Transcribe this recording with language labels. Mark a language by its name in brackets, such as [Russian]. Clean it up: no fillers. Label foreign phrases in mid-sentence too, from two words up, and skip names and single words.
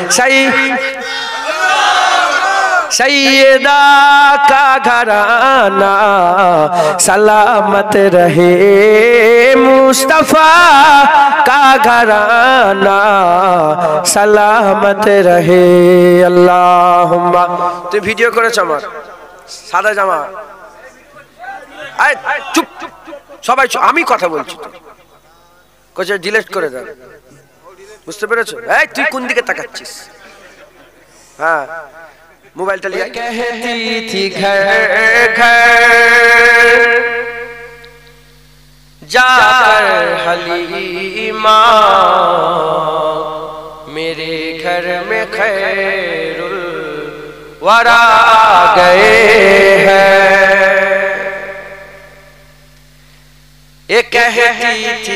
[Urdu] سیدہ کا گھرانہ سلامت رہے، مصطفیٰ کا گھرانہ سلامت رہے، اللہم تو [Bangla] ভিডিও করেছ আমার সাদা জামা, চুপ সবাই আমি কথা বলছি তো কোচে ডিলিট করে দাও, বুঝতে পেরেছো? এই তুই কোন দিকে তাকাচ্ছিস? [Urdu] হ্যাঁ موبائل لیا کہتی تھی گھر گھر جا کر حلیمہ، میرے گھر میں خیر الورا گئے ہیں، یہ کہتی تھی